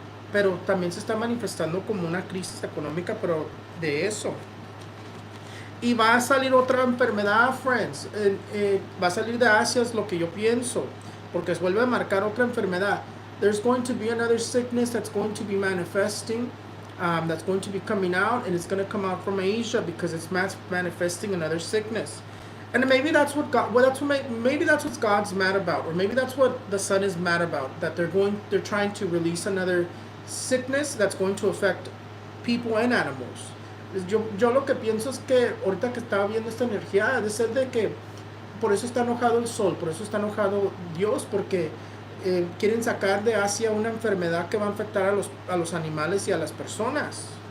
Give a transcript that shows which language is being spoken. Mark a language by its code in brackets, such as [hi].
[es] Pero también se está manifestando como una crisis económica, pero de eso. Y va a salir otra enfermedad, friends. Va a salir de Asia, es lo que yo pienso, porque vuelve a marcar otra enfermedad. [en] There's going to be another sickness that's going to be manifesting, that's going to be coming out, and it's going to come out from Asia because it's manifesting another sickness. And maybe that's what God. Well, maybe that's what God's mad about, or maybe that's what the Son is mad about. That they're trying to release another sickness that's going to affect people and animals. [es] Yo lo que pienso es que ahorita que estaba viendo esta energía, de ser de que por eso está enojado el sol, por eso está enojado Dios, porque quieren sacar de Asia una enfermedad que va a afectar a los animales y a las personas.